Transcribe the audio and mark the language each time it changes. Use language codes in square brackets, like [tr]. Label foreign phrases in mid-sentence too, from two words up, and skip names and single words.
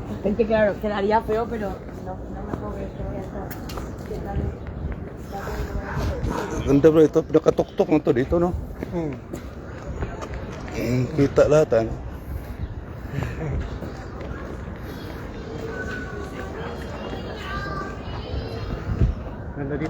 [es] Es que claro, quedaría feo, pero no me puedo ver que voy a estar. [tl] Ganda bro, ito. Nakatuktok na to dito, no? Kita lahat, ano? Ganda dito.